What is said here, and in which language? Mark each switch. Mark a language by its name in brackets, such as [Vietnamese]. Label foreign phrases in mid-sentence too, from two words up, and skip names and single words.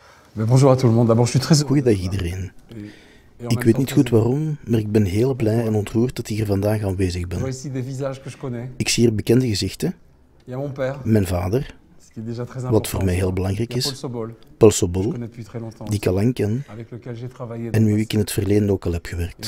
[French] Bonjour à tout le monde. D'abord, je suis très [Dutch] Goeiedag iedereen. Ik weet niet goed waarom, maar ik ben heel blij en ontroerd dat ik hier vandaag aanwezig ben. Ik zie hier bekende gezichten. Mijn vader, wat voor mij heel belangrijk is, Paul Sobol, die ik al lang ken en met wie ik in het verleden ook al heb gewerkt.